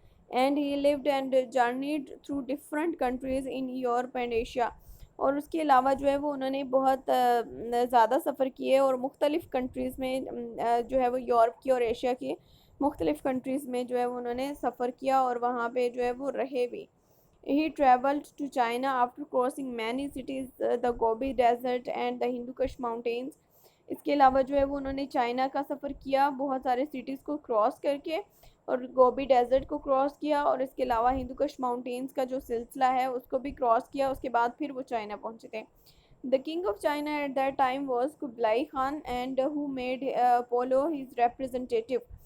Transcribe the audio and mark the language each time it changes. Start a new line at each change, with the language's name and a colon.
English: And he lived and journeyed through different countries in Europe and Asia.
Hindi: और उसके अलावा जो है वो उन्होंने बहुत ज़्यादा सफ़र किए और मुख्तलिफ़ कंट्रीज़ में जो है वो यूरोप की और एशिया की मुख्तलिफ़ कंट्रीज़ में जो है वो उन्होंने सफ़र किया और वहाँ पे जो है वो रहे भी.
English: He traveled to China after crossing many cities, the Gobi Desert and the Hindu Kush Mountains.
Hindi: इसके अलावा जो है वो उन्होंने चाइना का सफ़र किया बहुत सारे सिटीज़ को क्रॉस करके, और गोबी डेजर्ट को क्रॉस किया, और इसके अलावा हिंदू कुश माउंटेन्स का जो सिलसिला है उसको भी क्रॉस किया. उसके बाद फिर वो चाइना पहुंचे थे.
English: The king of China at that time was Kublai Khan and who made Polo his representative.